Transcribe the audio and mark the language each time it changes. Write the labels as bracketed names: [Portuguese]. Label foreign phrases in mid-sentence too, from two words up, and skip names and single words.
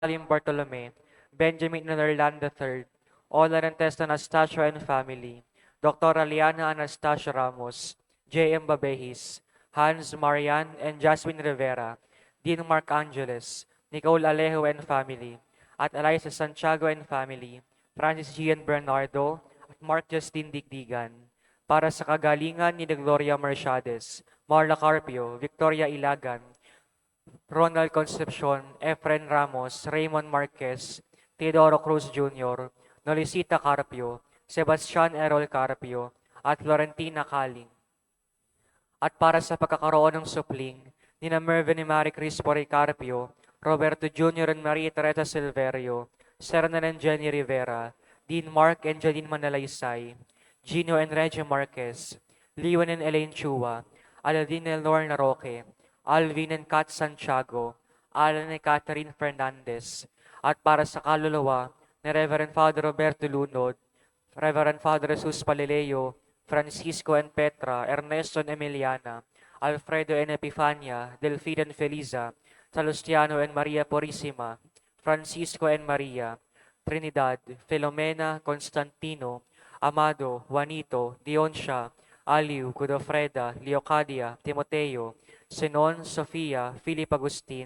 [Filipino] Salim Bartolome, Benjamin Nerland III, Ola Rentes Anastasio [English] and family, [Filipino] Dr. Aliana Anastasio Ramos, J.M. Babehis, Hans Marian and Jasmine Rivera, Dean Mark Angeles, Nicole Alejo [English] and family, [Filipino] at Eliza Santiago and family, Francis Gian Bernardo, at Mark Justin Digdigan. Para sa kagalingan ni Gloria Mercedes, Marla Carpio, Victoria Ilagan, Ronald Concepcion, Efren Ramos, Raymond Marquez, Teodoro Cruz Jr., Nolisita Carpio, Sebastian Errol Carpio, at Florentina Caling. At para sa pagkakaroon ng supling, nina Mervyn ni Marie Cris Carpio, Roberto Jr. and Maria Teresa Silverio, Sernan and Jenny Rivera, Dean Mark and Janine Manalaysay, Gino and Reggie Marquez, Leon and Elaine Chua, Aladine and Lorna Roque, Alvin and Kat Santiago, Alan and Catherine Fernandez, at para sa kaluluwa ni Reverend Father Roberto Lunod, Reverend Father Jesus Palileo, Francisco and Petra, Ernesto and Emiliana, Alfredo and Epifania, Delphine and Feliza, Salustiano and Maria Purisima, Francisco and Maria, Trinidad, Filomena, Constantino, Amado, Juanito, Dioncia, Aliu, Godofreda, Leocadia, Timoteo, Sinon, Sofia, Philip Agustin,